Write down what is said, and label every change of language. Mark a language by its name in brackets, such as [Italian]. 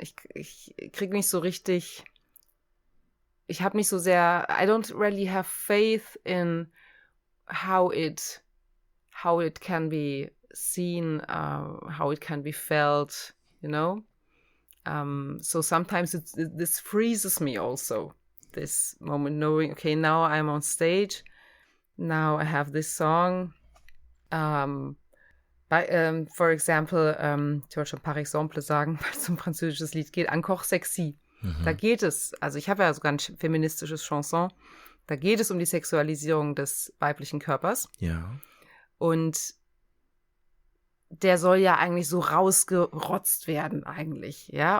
[German] Ich krieg nicht so richtig... Ich habe nicht so sehr... [English] I don't really have faith in how it can be seen, how it can be felt, you know? So sometimes this freezes me also, this moment knowing, okay, now I'm on stage, now I have this song. For example, [German] ich wollte schon [French] par exemple [German] sagen, weil es um ein französisches Lied geht, Encore Sexy. Da geht es, also ich habe ja sogar ein feministisches Chanson, da geht es um die Sexualisierung des weiblichen Körpers. Ja. Und der soll ja eigentlich so rausgerotzt werden eigentlich, ja.